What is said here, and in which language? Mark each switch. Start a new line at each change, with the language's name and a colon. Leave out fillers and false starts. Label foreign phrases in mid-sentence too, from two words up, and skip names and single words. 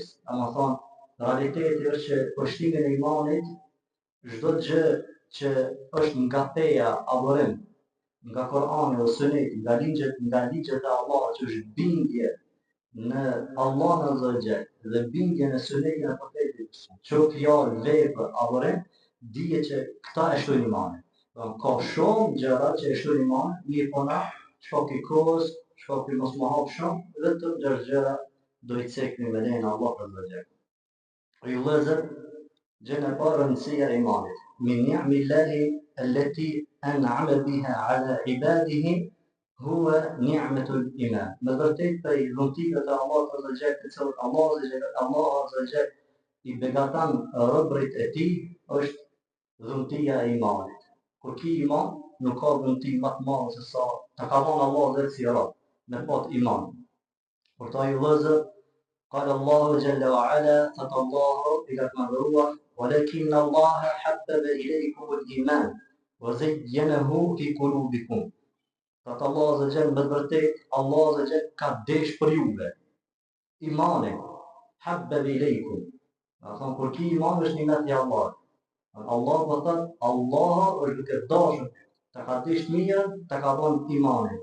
Albanian: Ama thonë, realiteti është që për shtimin e imanit, çdo gjë që është nga feja, adhurim, nga Kur'ani dhe Suneti, nga ligjet e Allahut, që është bindje në Allahun
Arabic: عز وجل
Albanian: dhe bindje në Sunetin e Profetit, që fjalë, vepër, adhurim, dije që këta e shtojnë imanin. Ka shumë gjëra që e shtojnë imanin, mirë po na, shkaki kohës, shkaki mos më hap shumë, vetëm 6 gjëra do i cekni me lejen e Allahut
Arabic: عز وجل.
Albanian: O ju vëllezër, gjëja e parë, rëndësia e imanit.
Arabic: من نعم الله التي أنعم بها على عباده هو نعمة الإيمان.
Albanian: Me vërtet prej dhuntive të Allahut
Arabic: عز وجل,
Albanian: të cilat Allahu
Arabic: عز وجل
Albanian: i begaton robërit e tij, është dhuntia e imanit. Kur ki iman, nuk ka dhunti më të madhe se sa ta ka dhënë Allahu vetë si rob, me pat iman. Por ta ju vëllezër,
Arabic: قال الله جل وعلا ثت الله إلى المغروة ولكن الله حبب إليكم الإيمان وزينه في قلوبكم.
Albanian: Thot Allah
Arabic: عز جل,
Albanian: me të vërtet Allah
Arabic: عز جل
Albanian: ka desh për juve imanin,
Arabic: حبب إليكم.
Albanian: Do të thonë kur ki iman është nimet i Allahut. Allah do thot Allah është duke dashur ta ka desh mirën, ta ka dhënë imanin.